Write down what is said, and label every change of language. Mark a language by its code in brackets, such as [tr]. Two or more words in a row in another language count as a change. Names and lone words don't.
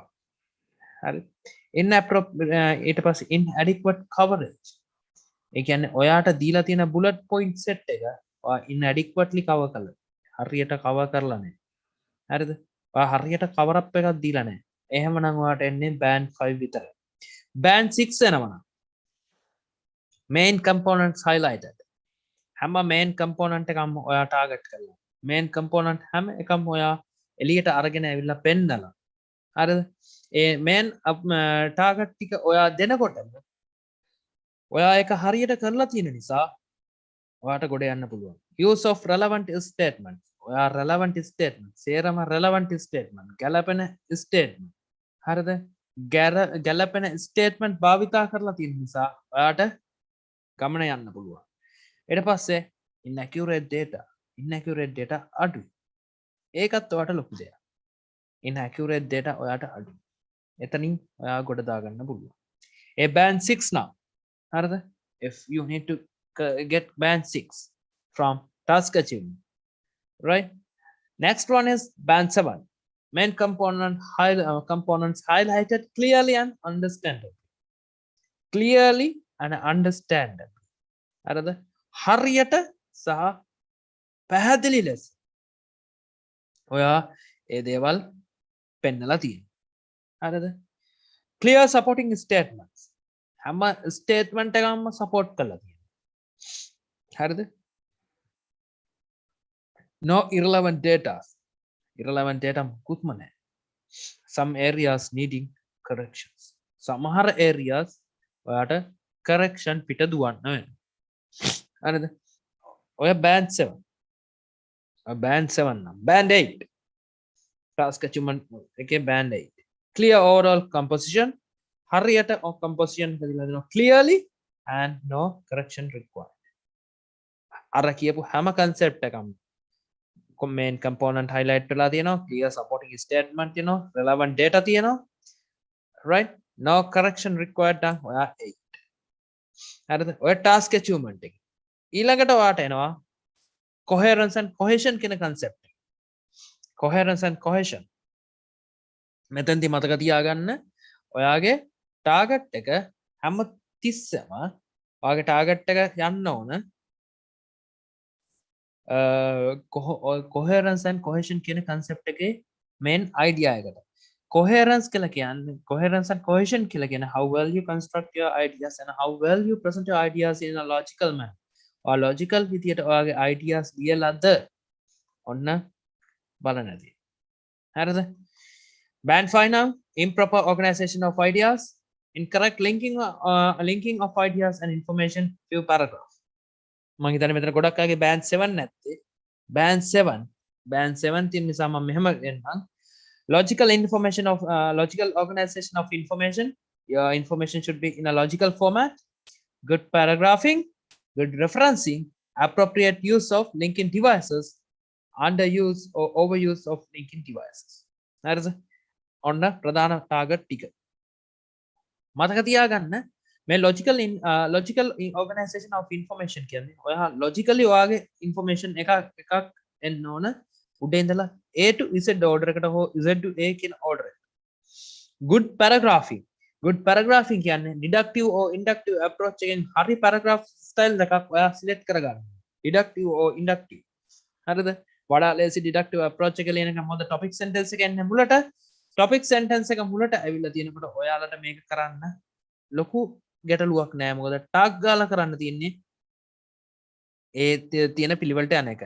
[si] හරි. ඊට පස්සේ [en] inadequate coverage. [si] ඒ කියන්නේ ඔයාට දීලා තියෙන [en] bullet point set [si] එක ඔයා [en] inadequately cover [si] කළා. හරියට cover කරලා නැහැ. හරිද? ඔයා හරියට [en] cover up [si] එකක් දීලා නැහැ. එහෙමනම් ඔයාට එන්නේ band 5 විතරයි. band 6 එනවනම් [en] main components highlighted. [si] හැම [en] main component [si] එකක්ම ඔයා target කරලා. [en] main component [si] හැම එකක්ම ඔයා එළියට අරගෙන ඇවිල්ලා පෙන්නලා. හරිද? ඒ [en] main target [si] ටික ඔයා දෙනකොට ඔයා ඒක හරියට කරලා තියෙන නිසා ඔයාට ගොඩ යන්න පුළුවන්. [en] use of relevant statement. [si] ඔයා [en] relevant statement [si] සේරම [en] relevant statement [si] ගැලපෙන statement. හරිද? ගැලපෙන statement භාවිතා කරලා තියෙන නිසා ඔයාට ගමන යන්න පුළුවන්. ඊට පස්සේ [en] inaccurate data [si] අඩුයි. ඒකත් ඔයාට ලොකු දෙයක්. [en] inaccurate data [si] ඔයාට අඩුයි. එතනින් ඔයා ගොඩ දාගන්න පුළුවන්. ඒ [en] band 6 now. [si] හරිද? [en] if you need to get band 6 from task achievement, right? Next one is band 7. Main components highlighted clearly and understandably. Clearly and understandably. [si] හරිද? හරියට සහ පැහැදිලි ලෙස ඔයා ඒ දේවල් පෙන්නලා තියෙනවා. හරිද? [en] clear supporting statements. [si] හැම ස්ටේට්මන්ට් එකක්ම සපෝට් කරලා තියෙනවා. හරිද? [en] no irrelevant data. irrelevant data [si] මුකුත්ම නැහැ. [en] some areas needing corrections. [si] සමහර areas ඔයාට correction පිට දුවන්න වෙනවා. හරිද? ඔය band 7. band 7 නම් band 8. [en] task achievement [si] එකේ band 8. [en] clear overall composition. [si] හරියට composition හදලා දෙනවා [en] clearly and no correction required. [si] අර කියපු හැම concept එකම [en] main component highlight [si] වෙලා තියෙනවා, [en] clear supporting statement තියෙනවා, relevant data තියෙනවා, right? no correction required [si] නම් ඔයා 8. හරිද? ඔය [en] task achievement [si] එක. ඊළඟට ඔයාට එනවා [en] coherence and cohesion [si] කියන concept එක. [en] coherence and cohesion. [si] මෙතෙන්දි මතක තියාගන්න ඔයාගේ ටාගට් එක හැම තිස්සම ඔයාගේ ටාගට් එක යන්න ඕන [en] coherence and cohesion [si] කියන concept එකේ [en] main idea [si] එකට. [en] coherence [si] කියලා කියන්නේ [en] coherence and cohesion [si] කියලා කියන්නේ [en] how well you construct your ideas and how well you present your ideas in a logical manner. or logical [si] විදියට ඔයාගේ ideas ලියලාද ඔන්න බලන්නදී. හරිද? [en] band 5 now improper organization of ideas, incorrect linking of ideas and information few paragraph. [si] මම හිතන්නේ මෙතන ගොඩක් අයගේ band 7 නැත්තේ. band 7 තියෙන නිසා මම මෙහෙම එන්නම්. [en] logical organization of information. Your information should be in a logical format, good paragraphing, good referencing, appropriate use of linking devices, underuse or overuse of linking devices. [si] හරිද? ඔන්න ප්‍රධාන ටාගට් ටික. මතක තියාගන්න මේ [en] logical organization of information [si] කියන්නේ ඔයා logically ඔයාගේ information එකක් එන්න ඕන උඩේ ඉඳලා [en] A to Z order [si] එකට හෝ [en] Z to A [si] කියන order එකට. [en] good paragraphing [si] කියන්නේ [en] deductive or inductive approach [si] එකෙන් හරි paragraph style එකක් ඔයා select කරගන්න. [en] deductive or inductive. [si] හරිද? වඩා ලේසි [en] deductive approach [si] එක ලියන එක මොකද [en] topic sentence [si] එක එන්නේ මුලට [en] topic sentence [si] එක මුලට ඇවිල්ලා තියෙනකොට ඔයාලට මේක කරන්න ලොකු ගැටලුවක් නෑ. මොකද ටාග් ගාලා කරන්න තියෙන්නේ ඒ තියෙන පිළිවෙලට යන එක.